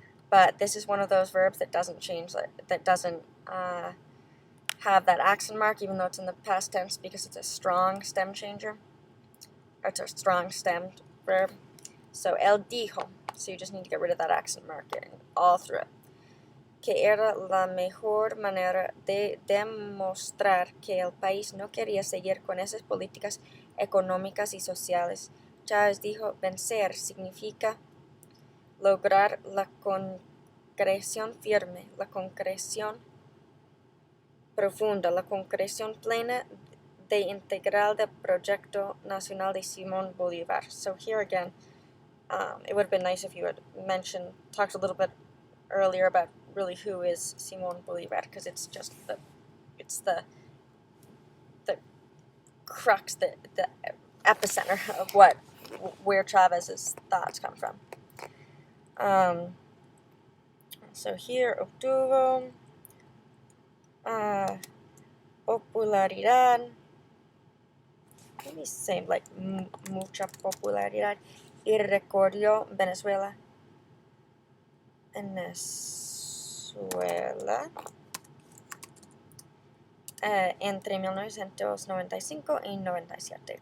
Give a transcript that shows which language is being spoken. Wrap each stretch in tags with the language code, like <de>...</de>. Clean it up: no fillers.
<en>But this is one of those verbs that doesn't change, that doesn't have that accent mark, even though it's in the past tense, because it's a strong stem changer. Or it's a strong stemmed verb. So</en> <es>el dijo,</es> <en>so you just need to get rid of that accent mark all through it.</en> <es>Que era la mejor manera de demostrar que el país no quería seguir con esas políticas económicas y sociales. Chávez dijo, vencer significa lograr la concreción firme, la concreción profunda, la concreción plena de integral del proyecto nacional de Simón Bolívar.</es> <en>So here again, it would have been nice if you had talked a little bit earlier about really who is Simón Bolívar, because it's just the crux, the epicenter of where Chávez's thoughts come from. So here</en> <es>obtuvo popularidad,</es> <en>maybe say like</en> <es>mucha popularidad, y recorrió Venezuela entre 1995 y 97.</es>